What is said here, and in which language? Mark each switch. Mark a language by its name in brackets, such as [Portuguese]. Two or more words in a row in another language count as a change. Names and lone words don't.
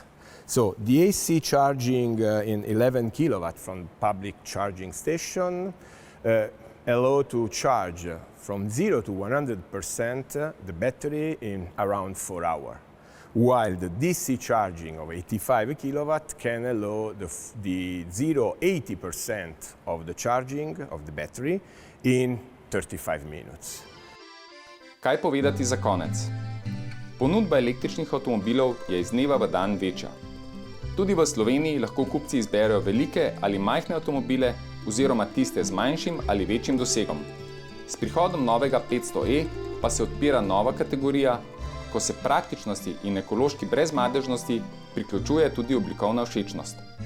[English] So the AC charging in 11 kilowatt from public charging station allow to charge from 0 to 100% the battery in around 4 hours. While the DC charging of 85 kilowatt can allow the 0-80% of the charging of the battery in 35 minutes. [Slovenian] Kaj povedati za konec? Ponudba električnih avtomobilov je iz dneva v dan večja. Tudi v Sloveniji lahko kupci izberejo velike ali majhne avtomobile oziroma tiste z manjšim ali večjim dosegom. S prihodom novega 500e pa se odpira nova kategorija, ko se praktičnosti in ekološki brezmadežnosti priključuje tudi oblikovna všečnost.